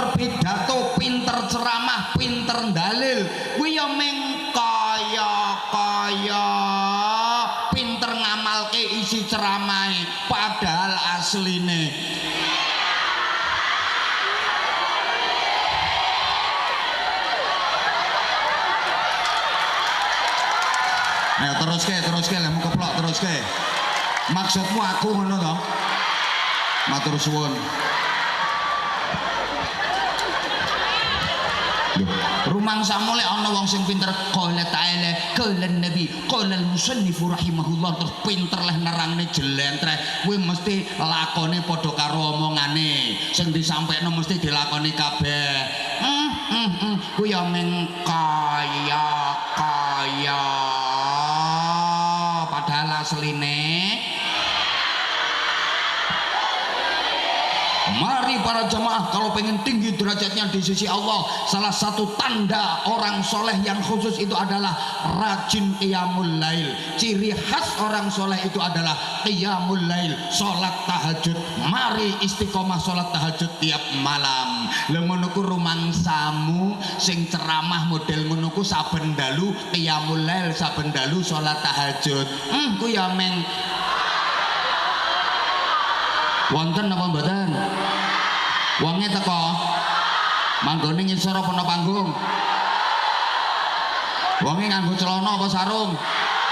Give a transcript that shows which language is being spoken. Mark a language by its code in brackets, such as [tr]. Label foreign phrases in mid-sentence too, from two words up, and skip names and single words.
[jv] pidato, pinter ceramah, pinter dalil, kuwi ya meng kaya-kaya pinter ngamalke isi ceramahe, padahal asline ayo teruske lemu keplok teruske. Maksudmu aku ngono to? Matur suwun. Rumangsa mulai ana wong sing pinter [ar] قال تعالى قال النبي قال المصنف رحمه الله [jv] terus pinter leh nerangne jelentreh kuwi mesti lakone padha karo omongane sing disampaikno mesti dilakoni kabeh. Kuwi ya meng kaya padahal asline [id] mari para jamaah kalau pengen tinggi derajatnya di sisi Allah, salah satu tanda orang soleh yang khusus itu adalah rajin [ar] قيام الليل. [id] Ciri khas orang soleh itu adalah [ar] قيام الليل, [id] sholat tahajud. Mari istiqomah sholat tahajud tiap malam. [jv] Lha ngono ku rumangsamu sing ceramah model ngono ku saben dalu [ar] قيام الليل, [jv] saben dalu sholat tahajud. Ku ya meng wonten apa mboten? Wonge teko. Manggone ngisor apa ana panggung? Wonge nganggo celana apa sarung?